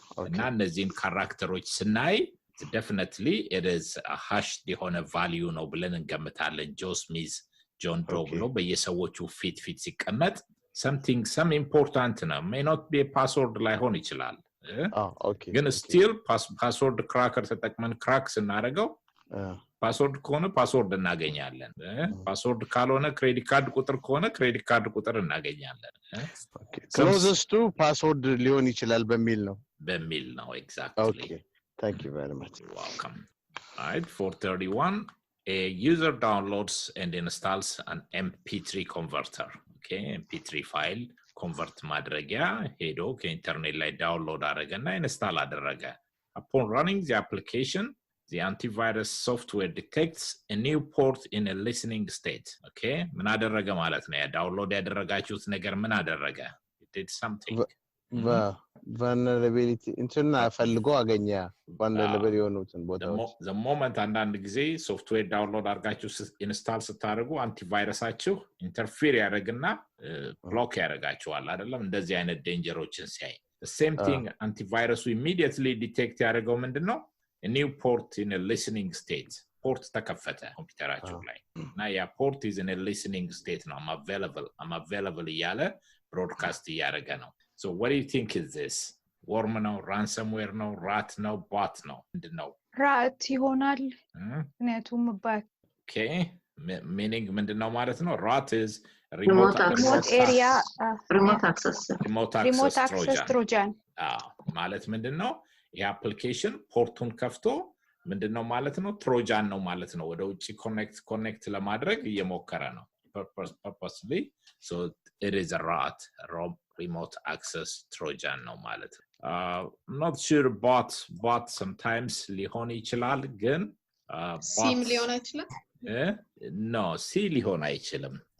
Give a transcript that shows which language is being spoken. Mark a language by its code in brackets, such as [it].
[am] እና እነዚህን ካራክተሮች ስናይ [en] definitely it is a hash [am] የሆነ value ነው ብለን እንገምታለን Joe Smith John Doe ብሎ በየሰዎቹ ፊት ሲቀመጥ some important ነው [en] may not be a password [am] ላይሆን ይችላል ግን [en] still password cracker [am] ተጠቅመን crack ስናደርገው ፓስወርድ ከሆነ ፓስወርድ እናገኛለን ፓስወርድ ካልሆነ ክሬዲት ካርድ ቁጥር ከሆነ ክሬዲት ካርድ ቁጥር እናገኛለን [en] closest to password [am] ሊሆን ይችላል በሚል ነው [en] exactly okay thank you very much you're welcome all right 431 a user downloads and installs an mp3 converter okay mp3 file convert [am] ማድረጊያ ሄዶ ከኢንተርኔት ላይ ዳውንሎድ አደረገና ኢንስታል አደረገ [en] Upon running the application, the antivirus software detects a new port in a listening state. Okay? [am] ምን አደረገ ማለት ነው? ዳውንሎድ ያደረጋችሁት ነገር ምን አደረገ? [en] It did something. [am] vulnerability እንትና ፈልጎ አገኘ vulnerable የሆኑትን ቦታዎች the moment አንዳንድ ጊዜ ሶፍትዌር ዳውንሎድ አድርጋችሁ ኢንስታል ስታደርጉ አንቲቫይረሳችሁ ኢንተርፌር ያደርግና ብሎክ ያደርጋችኋል አይደለም እንደዚህ አይነት ዴንጀሮችን ሲያይ [en] the same thing antivirus immediately detect [am] ያደርገው ምንድነው [en] a new port in a listening state [am] port ተከፈተ ኮምፒውተራችሁ ላይ እና ያ port [en] is in a listening state now I'm available [am] እያለ broadcast እያደረገ ነው [en] So what do you think is this? Worm no, ransomware no, rat no, bot no? No. [am] ራት ይሆናል ምክንያቱም ባክ [en] Okay. [am] Meaning ምንድነው ማለት ነው? [en] Rat is Remote area remote access Trojan. [am] ማለት ምንድነው? ይሄ application ፖርቱን ከፍቶ ምንድነው ማለት ነው? ትሮጃን ነው ማለት ነው። ወደ ውጪ connect ለማድረግ እየሞከረ ነው. [en] Purposely. So it is a rat. Remote access Trojan no ማለት I'm not sure bot sometimes [am] ሊሆን ይችላል ግን ሲም ሊሆን አይችልም no ሲ ሊሆን አይችልም